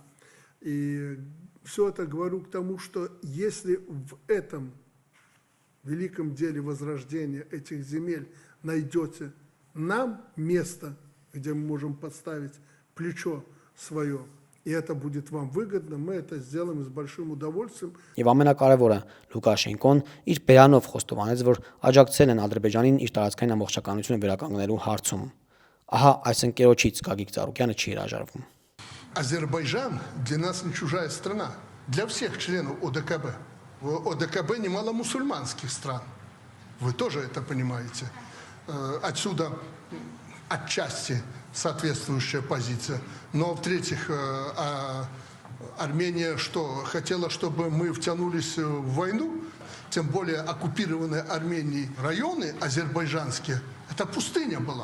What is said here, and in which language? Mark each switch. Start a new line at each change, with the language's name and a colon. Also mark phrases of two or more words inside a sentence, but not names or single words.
Russian: И все это говорю к тому, что если в этом великом деле возрождения этих земель найдете нам место, где мы можем подставить плечо свое, и это будет вам выгодно, мы это сделаем с большим удовольствием.
Armenian: Եվ ամենակարևորը, Լուկաշենկոն իր բերանով խոստովանեց, որ աջակցել են Ադրբեջանին իր տարածքային ամբողջականությունը վերականգնելու հարցում։ Ահա այս ընկերոջից Գագիկ Ծառուկյանը չի հրաժարվում։
Russian: Азербайджан для нас не чужая страна, для всех членов ОДКБ. В ОДКБ немало мусульманских стран, вы тоже это понимаете. Отсюда отчасти соответствующая позиция. Но, в-третьих, Армения хотела, чтобы мы втянулись в войну, тем более оккупированные Арменией районы азербайджанские, это пустыня была.